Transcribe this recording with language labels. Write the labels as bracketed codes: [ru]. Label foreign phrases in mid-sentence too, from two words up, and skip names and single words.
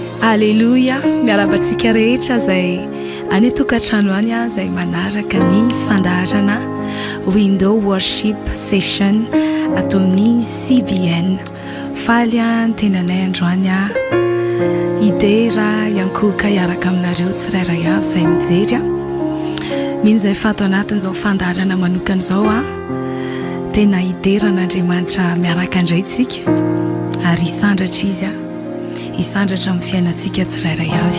[mg] Halleluja, miarabantsika rehetra zay any tokantrano any zay manaraka ny fandaharana window worship session ato amin'ny CBN. Faly ny tenanay androany idera iankoka iaraka aminareo tsirairay avy zay mijery mino zay fato anatin'izao fandaharana manokana zao tena ideran'Andriamanitra miaraka indray tsika ary isandratra izy isandratra amin'ny fiainantsika tsirairay avy.